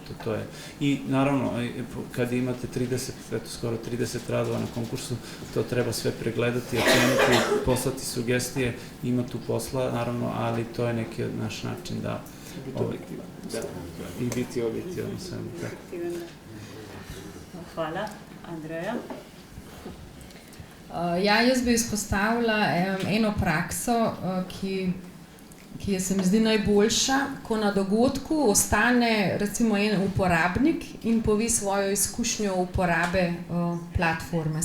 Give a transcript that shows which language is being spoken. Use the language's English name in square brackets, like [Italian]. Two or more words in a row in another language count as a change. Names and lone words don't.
[Serbian] to je. I naravno, kad imate 30, skoro 30 radova na konkursu, to treba sve pregledati, oceniti, poslati sugestije, ima tu posla, naravno, ali to je neki naš način da i biti objektivan. [Slovenian] Hvala. Andreja? Jaz bi izpostavila eno prakso, ki se mi zdi najboljša, ko na dogodku ostane recimo en uporabnik in pove svojo izkušnjo uporabe platforme.